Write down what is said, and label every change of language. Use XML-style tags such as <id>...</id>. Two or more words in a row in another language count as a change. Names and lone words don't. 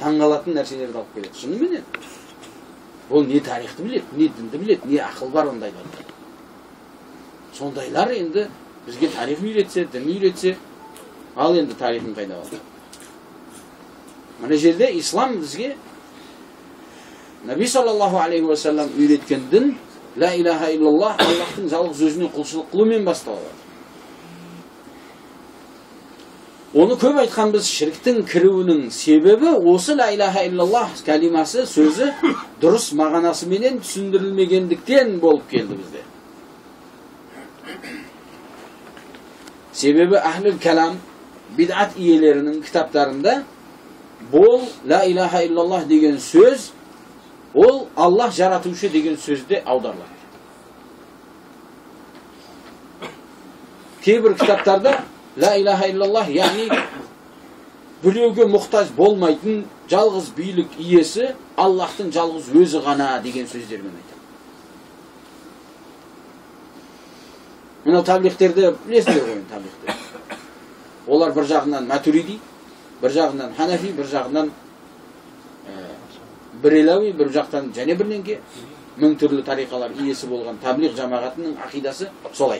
<kk>Таңғалатын нәрселерді алып келеді. Шынымен. Ол не тарихты біледі, не дінді біледі, не ақыл бар ондайлар. Сондайлар енді бізге тарих үйретсе, дін үйретсе, ал енді тарихын қайда алды. Мына жерде ислам бізге Наби</kk> <ar>صلى الله عليه وسلم</ar> <kk>үйреткен дін</kk> <ar>لا إله إلا الله,</ar> <kk>Аллахтың жалғыз өзіне құлшылық қылумен басталады. Оны көп айтқан біз шіріктің кіруінің себебі осы</kk> <ar>لا إله إلا الله</ar> <kk>кәлимасы сөзі дұрыс мағынасыменен түсіндірілмегендіктен болып келді бізде. Себебі</kk> <ar>أهل الكلام</ar> <kk>бидат иелерінің кітаптарында бұл</kk> <ar>لا إله إلا الله</ar> <kk>деген сөз ол Аллах жаратушы деген сөзде аударылады. Кейбір кітаптарда</kk> <ar>لا إله إلا الله,</ar> <kk>яғни біреуге мұқтаж болмайтын жалғыз билік иесі Аллахтың жалғыз өзі ғана деген сөздермен айтады. Мынау таблиғтерді білесіздер ғой, таблиғтер. Олар бір жағынан матуриди, бір жағынан ханафи, бір жағынан бірелауи, бір жақтан және бірненге 1000 түрлі тариқалар иесі болған таблиғ жамағатының ақидасы солай.</kk>